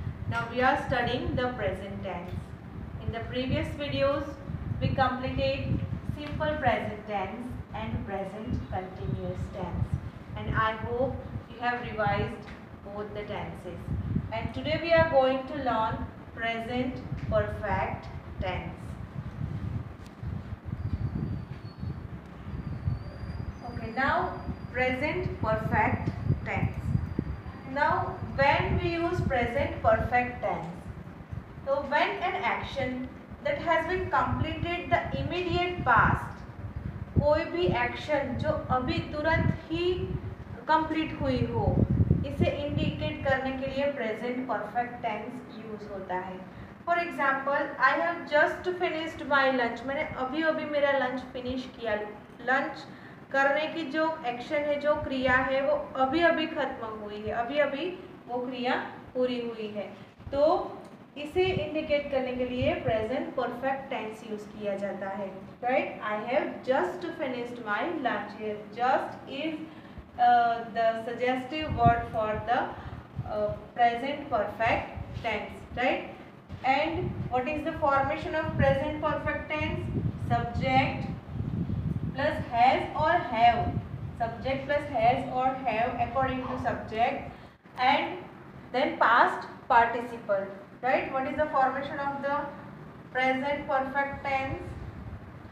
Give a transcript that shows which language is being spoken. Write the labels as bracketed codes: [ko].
[en] Now we are studying the present tense. In the previous videos we completed simple present tense and present continuous tense, and I hope you have revised both the tenses. And today we are going to learn present perfect tense. Now present perfect tense. Now when we use present perfect tense, so when an action that has been completed the immediate past, [hi] कोई भी action जो अभी तुरंत ही complete हुई हो, इसे indicate करने के लिए प्रेजेंट परफेक्ट टेंस यूज होता है. [en] For example, I have just finished my lunch. [hi] मैंने अभी अभी मेरा लंच फिनिश किया. लंच करने की जो एक्शन है, जो क्रिया है, वो अभी अभी खत्म हुई है, अभी अभी वो क्रिया पूरी हुई है. तो इसे इंडिकेट करने के लिए प्रेजेंट परफेक्ट टेंस यूज किया जाता है. [en] Right, I have just finished my lunch. Just is the suggestive word for the present perfect tense. Right, and what is the formation of present perfect tense? Subject plus has or have, subject plus has or have according to subject, and then past participle. Right, what is the formation of the present perfect tense?